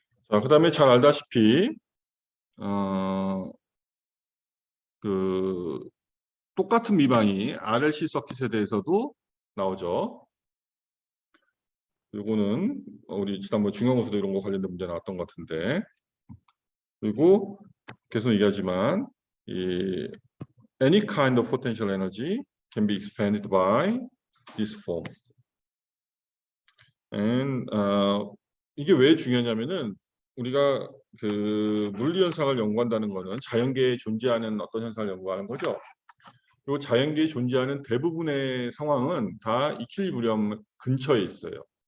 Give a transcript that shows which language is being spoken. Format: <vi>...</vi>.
<ko>자, 그다음에 잘 알다시피 그 똑같은 미방이 RLC 서킷에 대해서도 나오죠. 요거는 우리 지난번 중형호수도 이런 거 관련된 문제 나왔던 것 같은데. 그리고 계속 얘기하지만 이</ko> <en>any kind of potential energy can be expanded by this form.</en> <ko>And 이게 왜 중요하냐면은 우리가 그 물리 현상을 연구한다는 거는 자연계에 존재하는 어떤 현상을 연구하는 거죠. 그리고 자연계에 존재하는 대부분의 상황은 다 이퀄리브리엄 근처에 있어요.</ko>